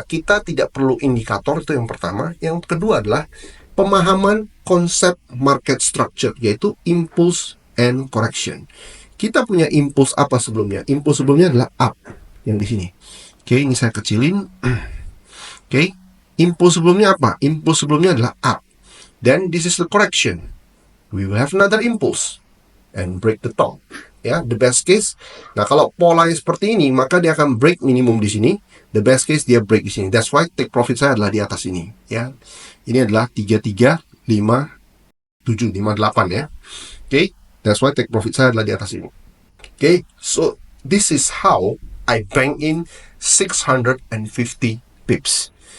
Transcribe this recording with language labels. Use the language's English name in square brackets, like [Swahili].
[Indonesian] Kita tidak perlu indikator, itu yang pertama. Yang kedua adalah pemahaman konsep market structure, yaitu impulse and correction. Kita punya impulse apa sebelumnya? Impulse sebelumnya adalah up yang di sini. Oke, ini saya kecilin. Oke. Impulse sebelumnya apa? Impulse sebelumnya adalah up. [English] Then this is the correction. We will have another impulse and break the top. [Indonesian] Ya, [English] the best case. [Indonesian] Nah, kalau polanya seperti ini, maka dia akan break minimum di sini. [English] The best case [Indonesian] dia [English] break [Indonesian] di sini. [English] That's why take profit [Indonesian] saya adalah di atas ini. Ya, ini adalah 335758 ya. Oke, [English] that's why take profit [Indonesian] saya adalah di atas ini. [English] Oke, so this is how I bank in 650 pips.